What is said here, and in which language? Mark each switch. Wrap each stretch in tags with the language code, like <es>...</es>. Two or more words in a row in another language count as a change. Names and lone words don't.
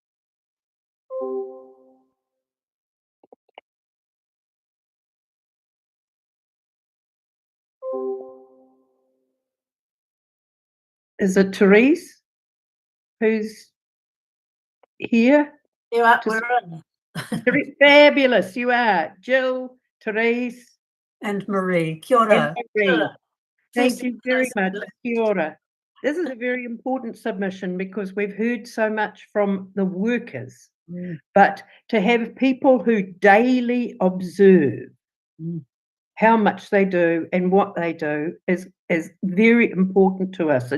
<en>Is it Therese who's here? You are, we're on. Fabulous, you are. Jill, Therese. And Marie.</en> <mi>Kia ora.</mi> <en>Marie. Thank you very much.</en> <mi>Kia ora.</mi> <en>This is a very important submission because we've heard so much from the workers, but to have people who daily observe how much they do and what they do is very important to us.</en>